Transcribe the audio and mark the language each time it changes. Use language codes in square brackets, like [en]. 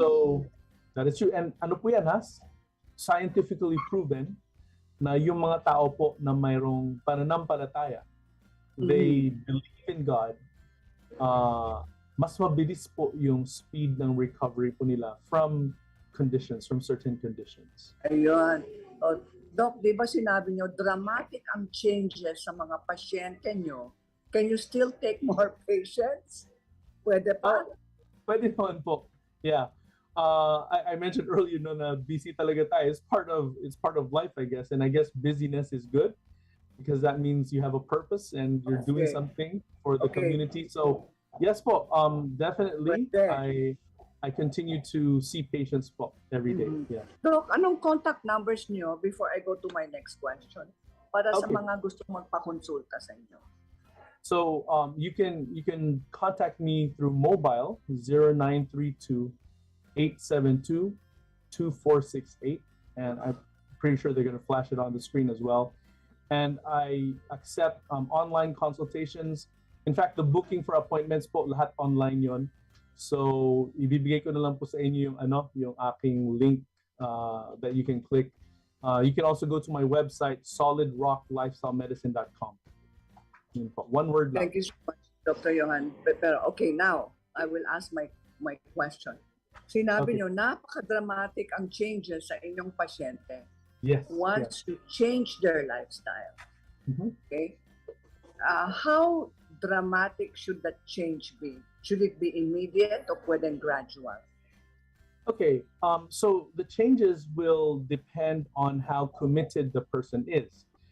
[en] So that is true. [tl] And ano po yan, scientifically proven na yung mga tao po na mayroong pananampalataya, [en] they believe in God, [tl] mas mabilis po yung speed ng recovery po nila [en] from certain conditions. [tl] Ayun. O, Doc, di ba sinabi nyo, dramatic ang changes sa mga pasyente nyo [en] Can you still take more patients? [tl] Pwede pa? Pwede naman po. Yeah. [en] I mentioned earlier [tl] no, na busy talaga tayo. [en] It's part of life, I guess. And I guess busyness is good because that means you have a purpose and you're doing Okay. something for the Okay. community. So yes po, definitely [tl] Pwede. [en] I continue to see patients po every day. Mhm. Yeah. Doc, anong contact numbers niyo before I go to my next question? [tl] Para sa [en] Okay. [tl] mga gusto magpakonsulta sa inyo. [en] So you can contact me through mobile 0932 872 2468, and I'm pretty sure they're going to flash it on the screen as well. And I accept online consultations. In fact, the booking for appointments [tl] po lahat online yon. So ibibigay ko na lang po sa inyo yung aking link [en] that you can click. You can also go to my website solidrocklifestylemedicine.com. [tl] Yun po. One word lang. [en] Thank you so much, Dr. Johann. Pero okay, now, I will ask my question. [tl] Sinabi [en] Okay. [tl] niyo, napaka-dramatic ang changes sa inyong pasyente [en] Yes. once you change their lifestyle. Mhm. Okay? How dramatic should that change be? Should it be immediate [tl] o pwedeng [en] gradual? Okay, so the changes will depend on how committed the person is.